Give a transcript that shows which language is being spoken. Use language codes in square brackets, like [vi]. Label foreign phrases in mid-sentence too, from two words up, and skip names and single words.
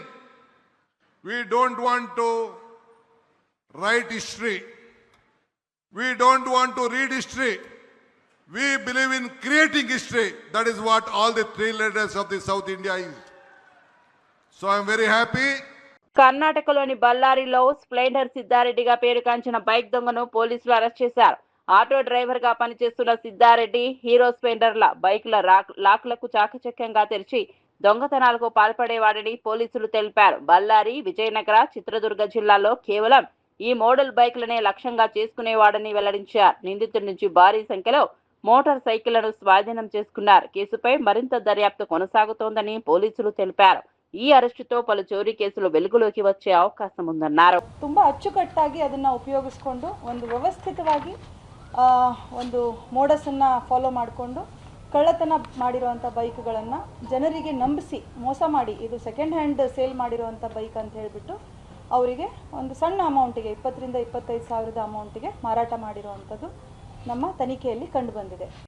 [en] We don't want to write history. We don't want to read history. We believe in creating history. That is what all the 3 leaders of the South India is. So I am very happy. [te] కర్ణాటకలోని బళ్ళారిలో స్ప్లెండర్ సిద్ధారెడ్డిగా పేరుగాంచిన బైక్ దొంగను పోలీసులు అరెస్ట్ చేశారు. [en] auto driver [te] గా పనిచేస్తున్న సిద్ధారెడ్డి హీరో స్ప్లెండర్ల బైకుల లాక్లకు చాకచక్యంగా తెరిచి దొంగతనాలకు పాల్పడేవాడని పోలీసులు తెలిపారు. బళ్ళారి, విజయనగర, చిత్రదుర్గ జిల్లాల్లో కేవలం ఈ మోడల్ బైక్లనే లక్ష్యంగా చేసుకునేవాడని వెల్లడించారు. నిందితుడి నుంచి భారీ సంఖ్యలో మోటార్ సైకిళ్లను స్వాధీనం చేసుకున్నారు. కేసుపై మరింత దర్యాప్తు కొనసాగుతోందని పోలీసులు తెలిపారు. ఈ అరెస్ట్‌తో పలు చోరీ కేసులు వెలుగులోకి వచ్చే అవకాశం ఉందన్నారు. [kn] ತುಂಬಾ ಅಚ್ಚುಕಟ್ಟಾಗಿ ಅದನ್ನ ಉಪಯೋಗಿಸಿಕೊಂಡು ಒಂದು ವ್ಯವಸ್ಥಿತವಾಗಿ ಒಂದು ಮೋಡಸ್ ಅನ್ನ ಫಾಲೋ ಮಾಡಿಕೊಂಡು ಕಳ್ಳತನ ಮಾಡಿರುವಂತ ಬೈಕ್ಗಳನ್ನ ಜನರಿಗೆ ನಂಬಿಸಿ ಮೋಸ ಮಾಡಿ ಇದು [en] second hand sale [kn] ಮಾಡಿರುವಂತ ಬೈಕ್ ಅಂತ ಹೇಳಿಬಿಟ್ಟು ಅವರಿಗೆ ಒಂದು ಸಣ್ಣ ಅಮೌಂಟಿಗೆ 20 ರಿಂದ 25 ಸಾವಿರದ ಅಮೌಂಟಿಗೆ ಮಾರಾಟ ಮಾಡಿರುವಂತದ್ದು ನಮ್ಮ ತನಿಖೆಯಲ್ಲಿ ಕಂಡು ಬಂದಿದೆ.